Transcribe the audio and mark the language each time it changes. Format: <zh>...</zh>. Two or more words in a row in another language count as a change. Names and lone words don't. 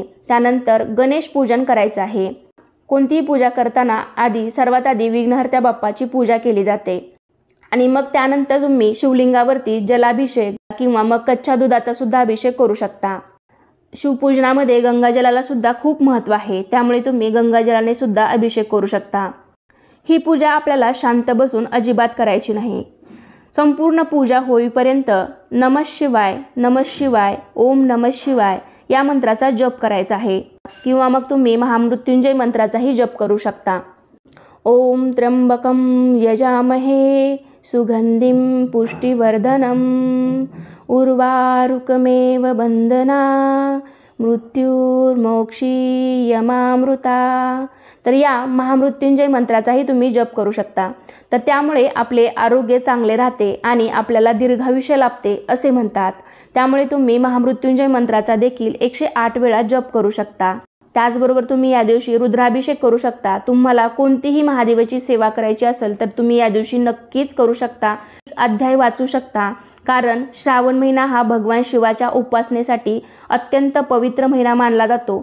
<mr>त्यानंतर गणेश पूजन करायचं आहे। कोणतीही पूजा करताना सर्वात आधी विघ्नहर्त्या बाप्पाची पूजा केली जाते आणि मग त्यानंतर तुम्ही शिवलिंगावरती जलाभिषेक किंवा मग कच्च्या दुधाचा सुद्धा अभिषेक करू शकता। शिवपूजनामध्ये गंगाजलाला सुद्धा खूप महत्त्व आहे, त्यामुळे तुम्ही गंगाजलाने सुद्धा अभिषेक करू शकता। ही पूजा आपल्याला शांत बसून अजिबात करायची नाही। संपूर्ण पूजा होईपर्यंत</mr> <sa>नमः शिवाय नमः शिवाय ओम नमः शिवाय</sa> <mr>या मंत्राचा जप करायचा आहे किंवा मग तुम्ही महामृत्युंजय मंत्राचाही जप करू शकता।</mr> <sa>ओम त्र्यंबकं यजामहे सुगंधिं पुष्टिवर्धनम् उर्वारुकमेव बंधना मृत्युर्मोक्षीयमामृता।</sa> <mr>तर या महामृत्युंजय मंत्राचाही तुम्ही जप करू शकता। तर त्यामुळे आपले आरोग्य चांगले राहते आणि आपल्याला दीर्घायुष्य लाभते असे म्हणतात। त्यामुळे तुम्ही महामृत्युंजय मंत्राचा देखील 108 वेळा जप करू शकता। त्याचबरोबर तुम्ही या दिवशी रुद्राभिषेक करू शकता। तुम्हाला कोणतीही महादेवाची सेवा करायची असेल तर तुम्ही या दिवशी नक्कीच करू शकता, अध्याय वाचू शकता, कारण श्रावण महिना हा भगवान शिवाच्या उपासनेसाठी अत्यंत पवित्र महिना मानला जातो।</mr>